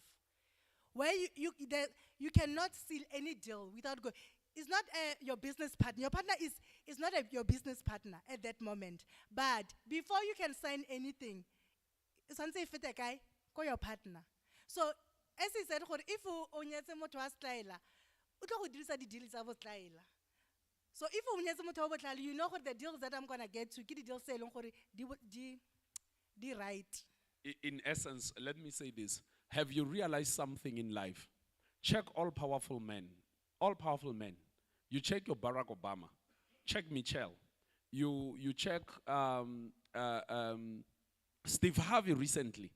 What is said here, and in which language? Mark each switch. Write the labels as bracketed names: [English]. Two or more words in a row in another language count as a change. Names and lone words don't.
[English] Where you cannot seal any deal without going. It's not your business partner. Your partner is not your business partner at that moment. But before you can sign anything, it's once if a guy, call your partner. So as he said, if you [Tswana] onyetse motho wa stlaela, o tlo go dirisa di deals tsa bo stlaela. [English] So if you [Tswana] onyetse motho wa botlhale, [English] you know the deals that I'm gonna get to, [Tswana] ke di deals tse e leng gore di right. [English] In essence, let me say this. Have you realized something in life? Check all powerful men. All powerful men. You check your Barack Obama. Check Michelle. You check Steve Harvey recently.